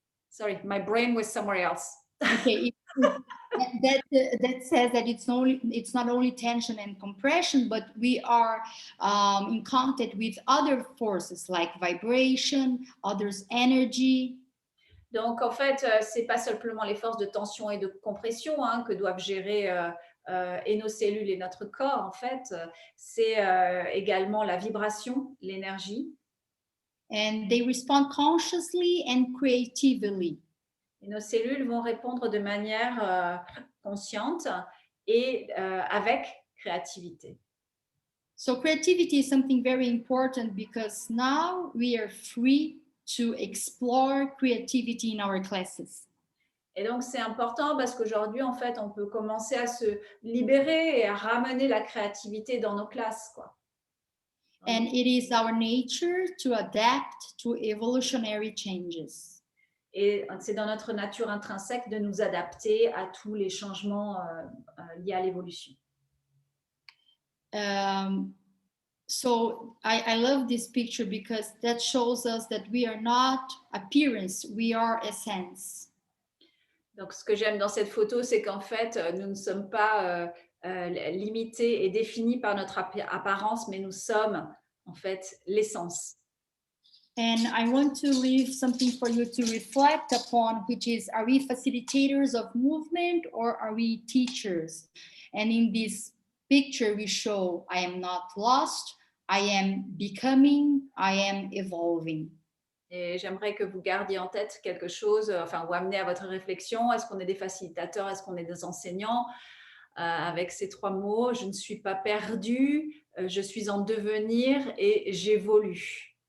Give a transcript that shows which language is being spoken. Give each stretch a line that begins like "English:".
English: Sorry, my brain was somewhere else. Okay, that says that it's not only tension and compression, but we are in contact with other forces like vibration, others energy.
French: Donc, en fait, c'est pas simplement les forces de tension et de compression hein, que doivent gérer et nos cellules et notre corps, en fait. C'est également la vibration, l'énergie.
English: And they respond consciously and creatively.
French: Et nos cellules vont répondre de manière consciente et avec créativité.
English: So creativity is something very important because now we are free to explore creativity in our classes.
French: Et donc, c'est important parce qu'aujourd'hui, en fait, on peut commencer à se libérer et à ramener la créativité dans nos classes, quoi.
English: And it is our nature to adapt to evolutionary changes.
French: Et c'est dans notre nature intrinsèque de nous adapter à tous les changements liés à l'évolution.
English: So I love this picture because that shows us that we are not appearance, we are essence.
French: Donc, ce que j'aime dans cette photo, c'est qu'en fait, nous ne sommes pas limités et définis par notre apparence, mais nous sommes en fait l'essence.
English: And I want to leave something for you to reflect upon, which is, are we facilitators of movement or are we teachers? And in this picture, we show I am not lost, I am becoming, I am evolving.
French: Et j'aimerais que vous gardiez en tête quelque chose, enfin, ou amener à votre réflexion. Est-ce qu'on est des facilitateurs? Est-ce qu'on est des enseignants? Avec ces 3 mots, je ne suis pas perdue, je suis en devenir et j'évolue.